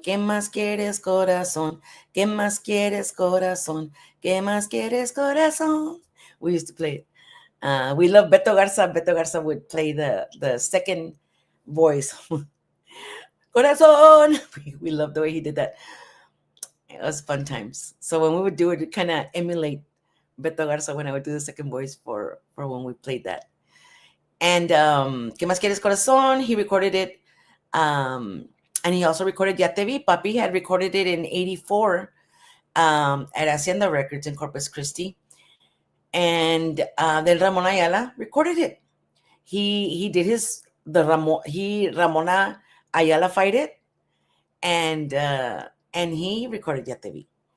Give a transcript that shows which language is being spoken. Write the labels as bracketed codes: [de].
[es] ¿Qué más quieres, corazón? ¿Qué más quieres, corazón? ¿Qué más quieres, corazón? [en] We used to play it. We love Beto Garza. Beto Garza would play the second voice. Corazón. We loved the way he did that. It was fun times. So when we would do it, it kind of emulate Beto Garza when I would do the second voice for when we played that. [es] And ¿Qué más quieres, corazón? [en] He recorded it. And he also recorded Ya Te Vi. Papi had recorded it in 84 at Hacienda Records in Corpus Christi. And then Ramon Ayala recorded it. He did Ramona Ayala fight it, and he recorded Ya Te Vi.